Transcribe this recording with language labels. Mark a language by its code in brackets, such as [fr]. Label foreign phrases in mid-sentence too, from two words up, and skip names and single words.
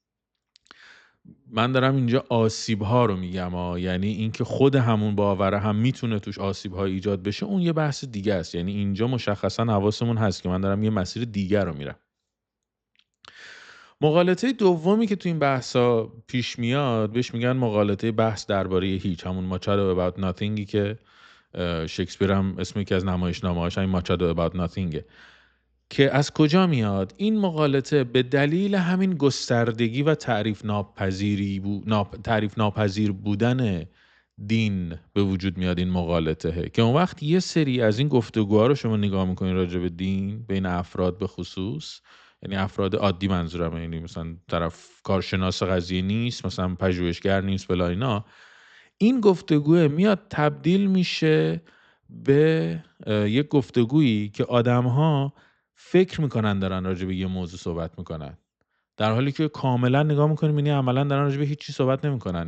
[fa] من دارم اینجا آسیب‌ها رو میگم یعنی اینکه خود همون باوره هم میتونه توش آسیب‌ها ایجاد بشه، اون یه بحث دیگه است. یعنی اینجا مشخصا حواسمون هست که من دارم یه مسیر دیگر رو میرم. مغالطه دومی که تو این بحثا پیش میاد بهش میگن مغالطه بحث درباره هیچ، همون ماچادو about nothingی که شکسپیر هم اسم یکی از نمایشنامه‌هاش همین ماچادو about nothingه. که از کجا میاد؟ این مغالطه به دلیل همین گستردگی و تعریف ناپذیر بودن دین به وجود میاد. این مغالطه که اون وقت یه سری از این گفتگوها رو شما نگاه میکنین راجع به دین بین افراد به خصوص، یعنی افراد عادی منظورم، یعنی مثلا طرف کارشناس قضیه نیست، مثلا پژوهشگر نیست، بلا اینا، این گفتگوه میاد تبدیل میشه به یک گفتگویی که آدم‌ها فکر میکنن دارن راجع به یه موضوع صحبت میکنن، در حالی که کاملا نگاه میکنیم می‌بینی عملا دارن راجع به هیچ چیز صحبت نمیکنن.